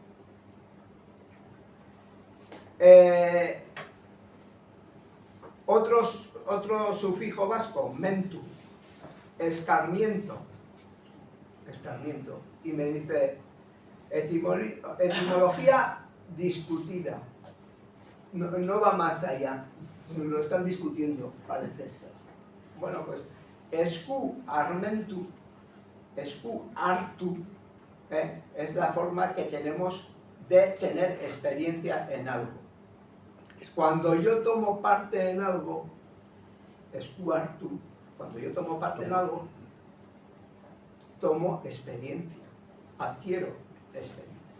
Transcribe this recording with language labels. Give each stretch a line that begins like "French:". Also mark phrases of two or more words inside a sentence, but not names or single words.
Spanish: Otro sufijo vasco, mentu, escarmiento. Y me dice, etimología discutida. No va más allá, lo están discutiendo, parece ser. Bueno, pues,
Basque: esku armentu, esku artu,
Spanish: es la forma que tenemos de tener experiencia en algo. Cuando yo tomo parte en algo,
Basque: esku artu,
Spanish: cuando yo tomo parte en algo, tomo experiencia, adquiero experiencia.